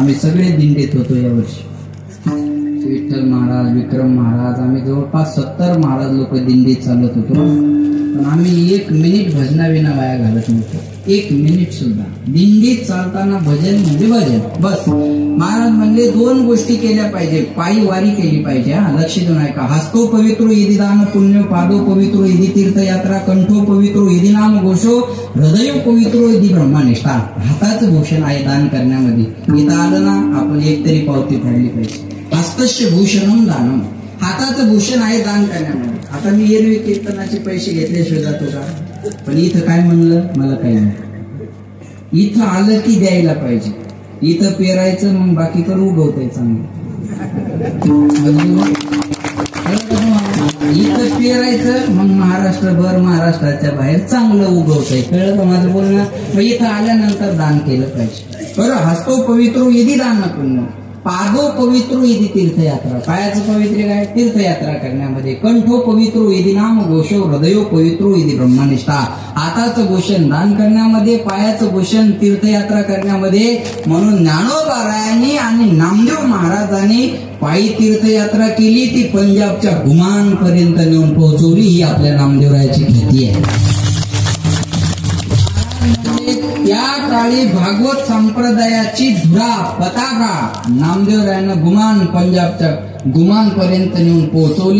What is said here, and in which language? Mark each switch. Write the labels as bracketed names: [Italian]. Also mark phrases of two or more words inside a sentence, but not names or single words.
[Marathi] आम्ही सगळे दिंडीत होतो यावर्षी. विठ्ठल महाराज, विक्रम महाराज, आम्ही जवळपास 70 महाराज लोक दिंडीत चालत होतो. पण आम्ही 1 मिनिट भजनाविना वाया घालत नव्हतो. 1 मिनिट सुद्धा. दिंडीत चालताना भजन म्हणजे भजन. बस महाराज म्हणले 2 गोष्टी केल्या पाहिजे. पायी वारी केली पाहिजे. हा लक्ष देऊन ऐका. [Sanskrit] हस्तो पवित्रो यदि दान पुण्य, पादो पवित्रो यदि तीर्थयात्रा, कंठो पवित्रो यदि नाम घोषो, हृदय पवित्रो यदि ब्रह्मनिष्ठा. [Marathi] हाताचं भूषण आहे दान करण्यामध्ये. इथं आलं ना, आपण एक तरी पावती फाडली पाहिजे. [Sanskrit] हस्तस्य भूषणम दानम. [Marathi] हाताचं भूषण आहे दान करण्यामध्ये. आता मी एरवी कीर्तनाचे पैसे घेतल्याशिवाय जातो का? पण इथं काय म्हणलं? मला काही नाही. इथं आलं की द्यायला पाहिजे. इथं पेरायचं, मग बाकी कर उगवतंय चांगलं. इथं पेरायचं, मग महाराष्ट्रभर, महाराष्ट्राच्या बाहेर चांगलं उगवतंय. कळलं का माझं बोलणं? मग इथं आल्यानंतर दान केलं पाहिजे. बरं. [Sanskrit] हस्तो पवित्रो यदि दान पुण्य, पादो पवित्रो यदि तीर्थयात्रा. [Marathi] पायाचं पवित्र काय? तीर्थयात्रा करण्यामध्ये. [Sanskrit] कंठो पवित्रो यदि नाम घोषो, हृदयो पवित्रो यदि ब्रह्मनिष्ठा. [Marathi] हाताचं भूषण दान करण्यामध्ये, पायाचं भूषण तीर्थयात्रा करण्यामध्ये. म्हणून ज्ञानोबारायांनी आणि नामदेव महाराजांनी पायी तीर्थयात्रा केली. ती पंजाबच्या गुमान पर्यंत नेऊन पोहोचवली. ही आपल्या नामदेवरायाची ख्याती आहे. त्या काळी भागवत संप्रदायाची धुरा पताका नामदेवरायानं गुमान, पंजाबच्या गुमान पर्यंत नेऊन पोहोचवली.